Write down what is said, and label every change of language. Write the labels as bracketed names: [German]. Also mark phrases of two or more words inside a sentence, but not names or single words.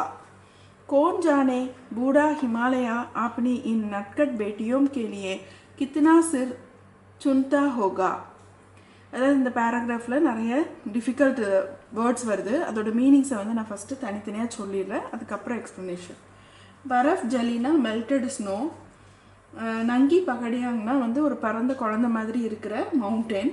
[Hindi] कौन जाने बूढ़ा हिमालय अपनी इन नटखट बेटियों के लिए कितना चुनता होगा. [Tamil] அதாவது இந்த பேராகிராஃபில் நிறைய [English] difficult words [Tamil] வருது. அதோட மீனிங்ஸை வந்து நான் ஃபஸ்ட்டு தனித்தனியாக சொல்லிடுறேன், அதுக்கப்புறம் எக்ஸ்ப்ளனேஷன். [Hindi] बरफ़ जलीना [English] melted snow. [Hindi] नंगी पहाड़ियाँना [Tamil] வந்து ஒரு பரந்த குழந்த மாதிரி இருக்கிற மவுண்டெயின்.